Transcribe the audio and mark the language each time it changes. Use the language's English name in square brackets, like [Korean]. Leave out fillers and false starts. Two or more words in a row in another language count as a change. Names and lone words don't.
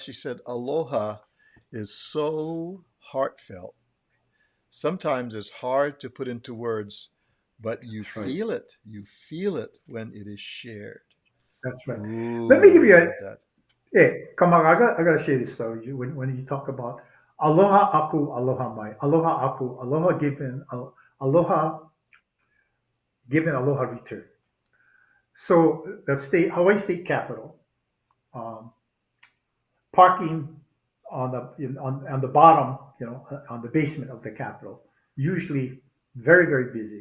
[English] She said, Aloha is so heartfelt. Sometimes it's hard to put into words, but you That's right. feel it. You feel it when it is shared. That's right. Let me give Ooh, you I a love that. Hey, Kamaka, I gotta share this story with you. When you talk about [Hawaiian] aloha aku, aloha mai, aloha aku, [English] aloha given, aloha return. So the Hawaii state capital, um, parking on the bottom, on the basement of the capitol, usually very very busy.